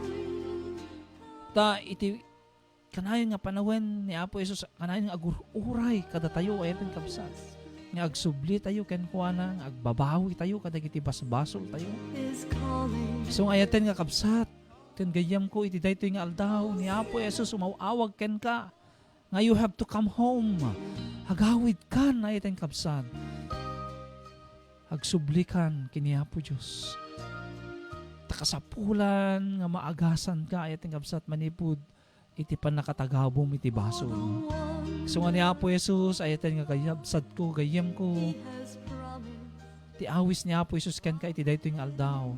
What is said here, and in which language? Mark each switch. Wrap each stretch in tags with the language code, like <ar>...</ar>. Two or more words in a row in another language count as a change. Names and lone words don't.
<ilo>Ta iti kanayon nga panawin ni Apo Jesus kanayon nga agururay kada tayo ayaten kabsat. Nga agsubli tayo ken kuana nga agbabawi tayo kadagiti basbasol tayo. So ayaten nga kabsat ken gayam ko iti daytoy nga aldaw ni Apo Jesus umawawag ken ka.</ilo> <en>Nga you have to come home.</en> <ilo>Hagawid kan ayaten kabsat. Agsublikan kini Apo Diyos. Takasapulan nga maagasan ka ayat ng kabsat manipud iti panakatagabom iti basol. So nga ni Apo Jesus ayatan nga kayabsat ko gayam ko ti awis ni Apo Jesus ken ka iti daytoy nga aldaw.</ilo>